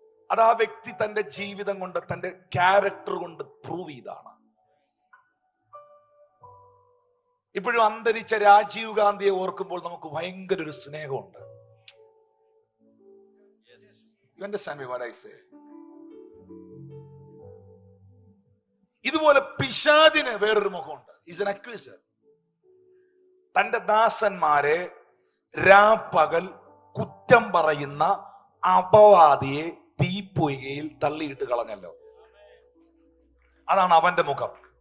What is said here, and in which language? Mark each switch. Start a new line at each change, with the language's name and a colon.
Malayalam: അത് ആ വ്യക്തി തന്റെ ജീവിതം കൊണ്ട്, തന്റെ ക്യാരക്ടർ കൊണ്ട് പ്രൂവ് ചെയ്താണ്. ഇപ്പോഴും അന്തരിച്ച രാജീവ് ഗാന്ധിയെ ഓർക്കുമ്പോൾ നമുക്ക് ഭയങ്കര ഒരു സ്നേഹമുണ്ട്.
English: You understand me what I say?
Malayalam: ഇതുപോലെ പിശാചിന് വേറൊരു മുഖമുണ്ട്.
English: Is an accuser.
Malayalam: തന്റെ ദാസന്മാരെ രാപ്പകൽ കുറ്റം പറയുന്ന അപവാദിയെ തീപ്പൊയ്കയിൽ തള്ളിയിട്ട് കളഞ്ഞല്ലോ. അതാണ് അവന്റെ മുഖം.